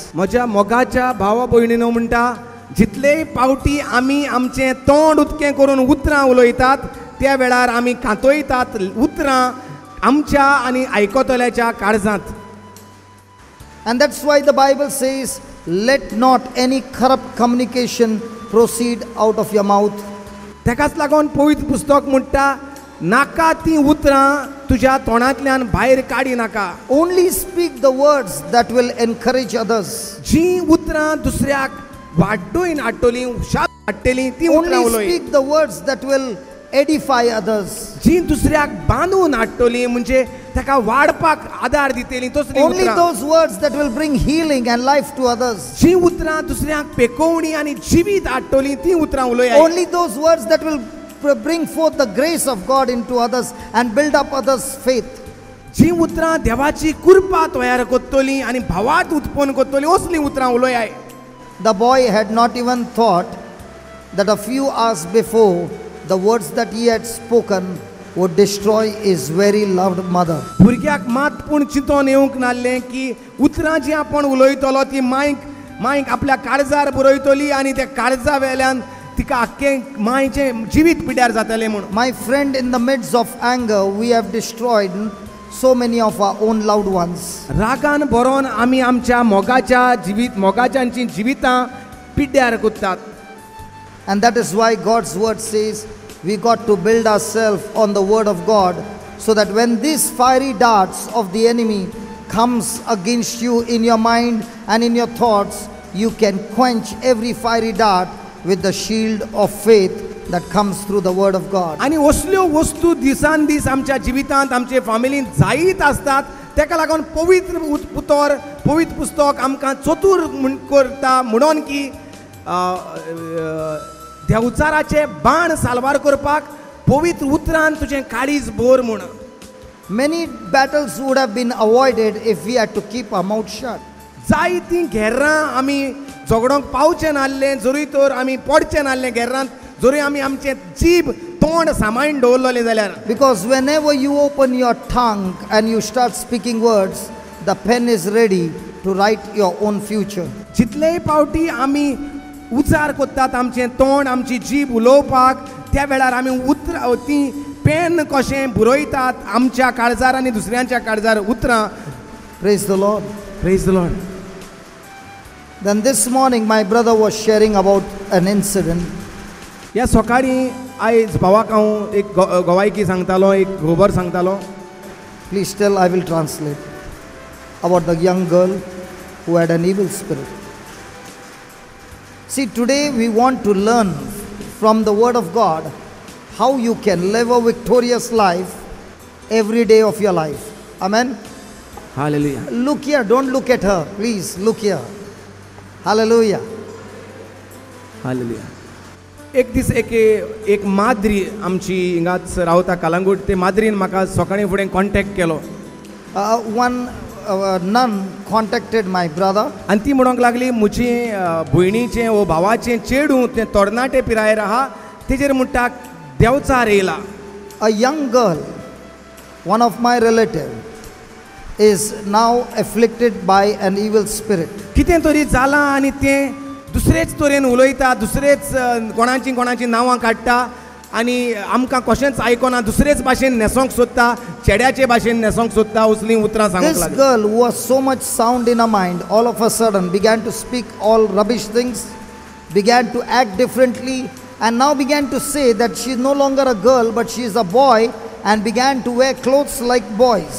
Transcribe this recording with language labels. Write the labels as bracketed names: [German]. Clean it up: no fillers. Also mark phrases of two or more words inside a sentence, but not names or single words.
[Konkani] म्हज्या मोगाच्या भावा भयणीनो म्हणटा जितलेय पावटी आमी आमचें तोंड उतकें करून उतरां उलयतात त्या वेळार आमी खातोयतात उतरां आमच्या आनी आयकतल्याच्या काळजांत. [English] And that's why the Bible says, let not any corrupt communication proceed out of your mouth. [Konkani] तेकाच लागून पवित्र पुस्तक म्हणटा नाका ती उतरां तुज्या तोंडांतल्यान भायर काडी नाका. [English] Only speak the words that will encourage others. [Konkani] जी उतरां दुसऱ्याक वाडून हाडटली शाप हाडटली ती उतरां [English] Only [Konkani] उलय. [English] speak the words that will edify others. [Konkani] जी दुसऱ्याक बांदून हाडटली म्हणजे ताका वाडपाक आदार दितली तसली [English] Only [Konkani] उतरां. [English] those words that will bring healing and life to others. [Konkani] जी उतरां दुसऱ्याक पेकोवणी आनी जिवीत हाडटली ती उतरां उलय. [English] Only those words that will bring forth the grace of God into others and build up others' faith. [Konkani] जी उतरां देवाची कृपा तयार करतली आनी भावात उत्पन्न करतली असली उतरां उलय. [English] The boy had not even thought that a few hours before the words that he had spoken would destroy his very loved mother. [Konkani] भुरग्याक मात पूण चिंतोन येवंक नासलें की उतरां जी आपण उलयतलो ती मांयक आपल्या काळजार बरयतली आनी त्या काळजा वेल्यान तिका आख्खें मांयचें जिवीत पिड्यार जातलें म्हूण. [English] My friend, in the midst of anger, we have destroyed so many of our own loved ones. [Konkani] रागान बरोवन आमी आमच्या मोगाच्यांची जिवितां पिड्यार करतात. [English] And that is why God's word says we got to build ourselves on the word of God, so that when these fiery darts of the enemy comes against you in your mind and in your thoughts, you can quench every fiery dart with the shield of faith that comes through the word of God. [Konkani] आनी असल्यो वस्तू दिसान दीस आमच्या जिवितांत आमचे फॅमिलींत जायत आसतात. तेका लागून पवित्र पुस्तक आमकां चतूर करता म्हणून की देवचाराचे बाण सालवार करपाक पवित्र उतरान तुजें काळीज भर म्हूण. [English] Many battles would have been avoided if we had to keep our mouth shut. [Konkani] जायतीं घेर्रां आमी झगडोंक पावचें नासलें जरी तर आमी पडचें नासलें घेर्रांत जरी आमी आमचें जीब तोंड सांबाळून दवरलेलें जाल्यार. [English] Because whenever you open your tongue and you start speaking words, the pen is ready to write your own future. [Konkani] जितलेय पावटी आमी उजार करतात आमचें तोंड आमची जीब उलोवपाक त्या वेळार आमी ती पेन कशें बरयतात आमच्या काळजार आनी दुसऱ्यांच्या काळजार उतरां. [English] Praise the Lord. Praise the Lord. Then this morning my brother was sharing about an incident. [Konkani] ह्या सकाळीं आयज भावाक हांव एक गवायकी सांगतालो एक खबर सांगतालो. [English] Please tell, I will translate. About the young girl who had an evil spirit. See, today we want to learn from the word of God how you can live a victorious life every day of your life. Amen. हालेलुया. Look here, don't look at her. Please look here. Hallelujah. [Konkani] हालेलुया. एक दीस एक माद्री आमची हिंगाच रावता कालांगूट ते माद्रीन म्हाका सकाळीं फुडें कॉन्टॅक्ट केलो. [English] One nun contacted my brother. [Konkani] आनी ती म्हणूंक लागली म्हजी भयणीचें वो भावाचें चेडूं तें तोरणाटे पिरायेर आहा तेजेर म्हणटा देवचार येयला. [English] A young girl, one of my relative, is now afflicted by an evil spirit. [Konkani] कितें तरी जालां आनी तें दुसरेच तरेन उलयता दुसरेच कोणाची नांवां काडटा आनी आमकां कशेंच आयकना दुसरेच भाशेन न्हेसोंक सोदता चेड्याचे भाशेन न्हेसोंक सोदता असली उतरां सांगूंक [English] This [Konkani] लागली. [English] girl, who was so much sound in her mind, all of a sudden began to speak all rubbish things, began to act differently, and now began to say that she is no longer a girl but she is a boy, and began to wear clothes like boys.